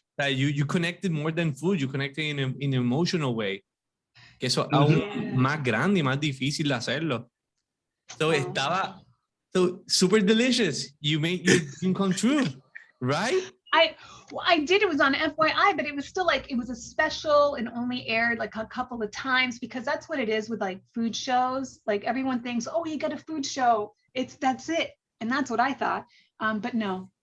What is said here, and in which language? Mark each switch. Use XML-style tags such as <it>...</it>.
<en>That you connected more than food, you connected in an emotional way.</en> <es>Que eso es aún más grande y más difícil de hacerlo.</es> <en>So estaba so super delicious. You made your dream come true, right? I did. It was on FYI, but it was still like, it was a special and only aired like a couple of times because that's what it is with like food shows. Like everyone thinks, oh, you got a food show. That's it. And that's what I thought. But no.</en>